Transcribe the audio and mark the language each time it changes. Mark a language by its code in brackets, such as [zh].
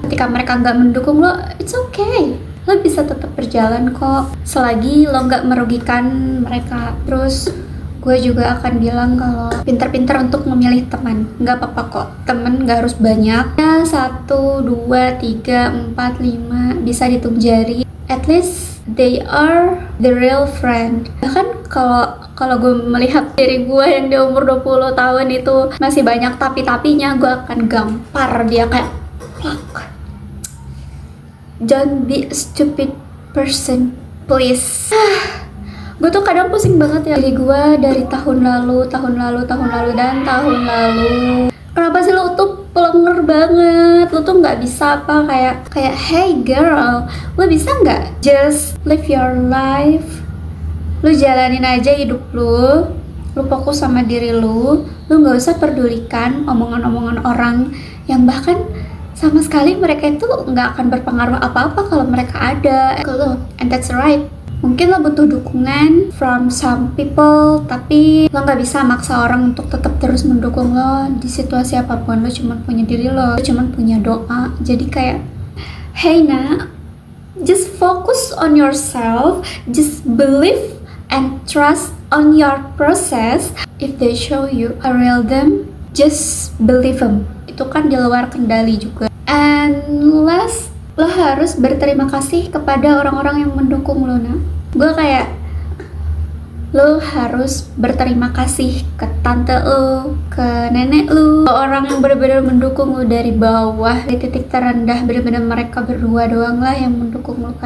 [id] Ketika mereka nggak mendukung lo, [en] it's okay, [id] lo bisa tetap berjalan kok, selagi lo nggak merugikan mereka. Terus gue juga akan bilang kalau pinter-pinter untuk memilih teman, nggak apa-apa kok, temen nggak harus banyak ya, 1, 2, 3, 4, 5 bisa dihitung jari. [en] At least they are the real friend. [id] Bahkan kalau gue melihat diri gue yang di umur 20 tahun itu masih banyak tapi-tapinya, gue akan gampar dia kayak fuck. [en] Don't be a stupid person, please. [id] Gue tuh kadang pusing banget ya diri gue dari tahun lalu, dan tahun lalu. Kenapa sih lo tuh pelenger banget? Lo tuh nggak bisa apa, kayak [en] hey girl, [id] lo bisa nggak [en] just live your life? [id] Lo jalanin aja hidup lo, Lu fokus sama diri lu nggak usah pedulikan omongan-omongan orang yang bahkan sama sekali mereka itu nggak akan berpengaruh apa-apa kalau mereka ada ke lu. [en] And that's right. [id] Mungkin lo butuh dukungan [en] from some people, [id] tapi lo nggak bisa maksa orang untuk tetap terus mendukung lo di situasi apapun. Lo cuma punya diri lo cuma punya doa. Jadi kayak, [en] hey [id] nak, [en] just focus on yourself, just believe and trust on your process. If they show you a real them, just believe them. [id] Itu kan di luar kendali juga. [en] And last, [id] lo harus berterima kasih kepada orang-orang yang mendukung lo. Nah, gue kayak, lo harus berterima kasih ke tante lo, ke nenek lo, ke orang yang benar-benar mendukung lo dari bawah, di titik terendah, benar-benar mereka berdua doang lah yang mendukung lo.